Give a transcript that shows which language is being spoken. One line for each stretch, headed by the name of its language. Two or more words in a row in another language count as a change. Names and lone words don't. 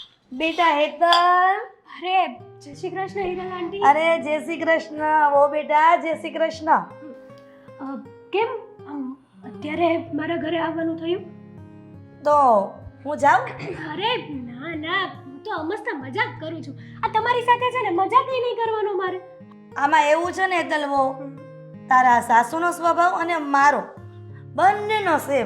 Hindi: बेटा हेतल। अरे जय श्री कृष्ण હિરલ આંટી. अरे जय श्री कृष्ण। वो बेटा जय श्री कृष्ण।
Gujarati: કેમ અત્યારે મારા ઘરે આવવાનું થયું? તો હું જાઉં? અરે ના ના, હું તો મસ્ત મજાક કરું છું. આ તમારી સાથે છે ને મજાક નહીં કરવાનો મારે. આમાં એવું છે ને હેતલ, वो તારા સાસુનો સ્વભાવ અને મારો બંનેનો સેમ.